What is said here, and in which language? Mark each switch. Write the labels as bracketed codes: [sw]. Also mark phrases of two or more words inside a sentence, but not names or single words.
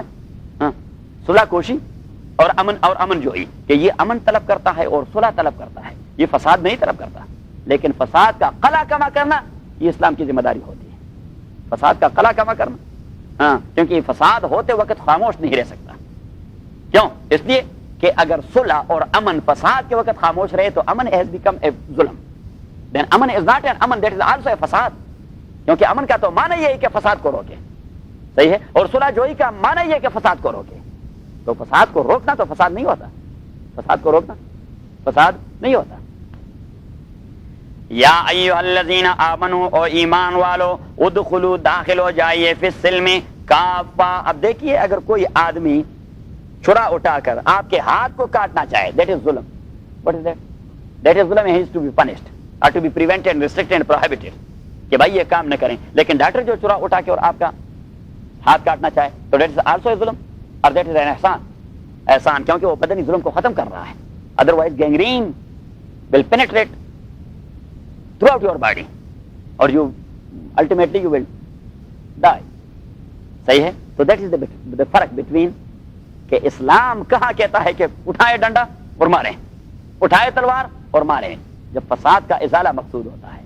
[ur] ہاں، صلح کوشی اور امن جوئی، کہ یہ امن طلب کرتا ہے اور صلح طلب کرتا ہے، یہ فساد نہیں طلب کرتا. لیکن فساد کا قلع کما کرنا یہ اسلام کی ذمہ داری ہوتی ہے. فساد کا قلع کما کرنا، ہاں، کیونکہ فساد ہوتے وقت خاموش نہیں رہ سکتا. کیوں؟ اس لیے کہ اگر صلح اور امن فساد کے وقت خاموش رہے تو امن [en] has become a [ur] ظلم. [en] Then امن is not an امن, that is also a فساد. [ur] کیونکہ امن کا تو معنی یہ ہے کہ فساد کو روکے. صحیح ہے. اور صلح جوئی کا معنی یہ ہے کہ فساد کو روکے. تو فساد کو روکنا تو فساد نہیں ہوتا. فساد کو روکنا فساد نہیں ہوتا. [ar] یا ایھا الذین آمنوا، [ur] او ایمان والو، [ar] ادخلوا [ur] داخل ہو جائیے [ar] فی السلم کافہ. [ur] اب دیکھیے اگر کوئی آدمی چھرا اٹھا کر آپ کے ہاتھ کو کاٹنا چاہے، [en] that is [ur] ظلم. [en] What is that? That is ظلم. He is to be punished or to be prevented, restricted and prohibited [ur] کہ بھائی یہ کام نہ کریں. لیکن ڈاکٹر جو چھرا اٹھا کے اور آپ کا ہاتھ کاٹنا چاہے تو [en] that is also a [ur] ظلم اور [en] that is an [ur] احسان. احسان کیونکہ وہ بدنی ظلم کو ختم کر رہا ہے. [en] Otherwise gangrene will penetrate throughout your body or you ultimately you will die. [ur] صحیح ہے. تو [en] that is the [ur] فرق بٹوین کہ اسلام کہاں کہتا ہے کہ اٹھائے ڈنڈا اور ماریں، اٹھائے تلوار اور ماریں، جب فساد کا ازالہ مقصود ہوتا ہے.